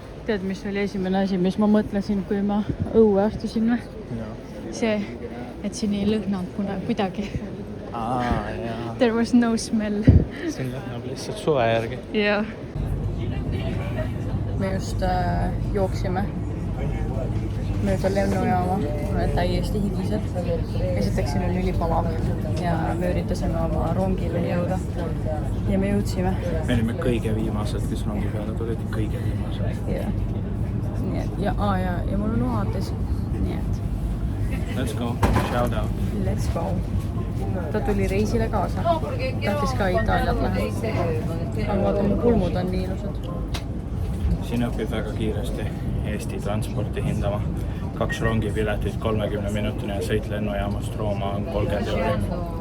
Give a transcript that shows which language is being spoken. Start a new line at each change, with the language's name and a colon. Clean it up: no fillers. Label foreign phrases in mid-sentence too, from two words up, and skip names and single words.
Estonian: tead, mis oli esimene asi, mis ma mõtlesin, kui ma õue astusin või? See, et siin ei lõhnanud kuidagi. Jaa.
English: There was no smell.
Estonian: Siin lõhnab lihtsalt suve järgi. Jah. Me just jooksime mööda lennujaama. Olen täiesti higised. Esiteks siin on ülipalav ja me üritasime oma rongile jõuda. Ja me jõudsime. Me olime kõige viimased, kes rongi peale tulid. Kõige viimased. Jah. Nii et, ja mul on ohates. Nii et.
English: Let's go. Shout out. Let's go.
Estonian: Ta tuli reisile kaasa. Tahtis ka Itaaliat näha. Aga vaata, mu pulmud on nii ilusad. Siin õpib väga kiiresti Eesti transporti hindama. 2 rongipiletit 30 minutine ja sõit lennujaamast Rooma on 30 €.